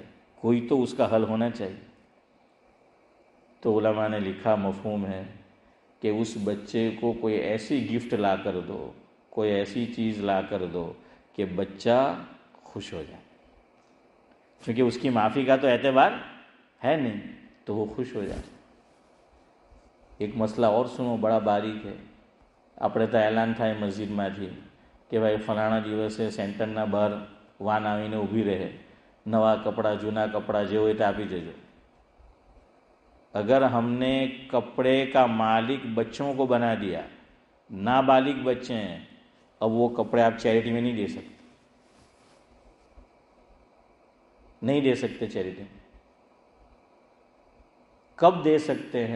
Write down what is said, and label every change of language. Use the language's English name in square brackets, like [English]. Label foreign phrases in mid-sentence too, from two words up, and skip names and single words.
[Urdu] کوئی تو اس کا حل ہونا چاہیے. تو علماء نے لکھا مفہوم ہے کہ اس بچے کو کوئی ایسی گفٹ لا کر دو، کوئی ایسی چیز لا کر دو کہ بچہ خوش ہو جائے، کیونکہ اس کی معافی کا تو اعتبار ہے نہیں، تو وہ خوش ہو جائے. ایک مسئلہ اور سنو، بڑا باریک ہے. [Gujarati] આપણે તો એલાન થાય મસ્જિદમાંથી કે ભાઈ ફલાણા દિવસે સેન્ટરના બહાર વાન આવીને ઊભી રહે, નવા કપડાં જૂના કપડાં જે હોય તે આપી જજો. [Urdu] اگر ہم نے کپڑے کا مالک بچوں کو بنا دیا، نابالغ بچے ہیں، اب وہ کپڑے آپ چیریٹی میں نہیں دے سکتے، نہیں دے سکتے چیریٹی میں. کب دے سکتے ہیں؟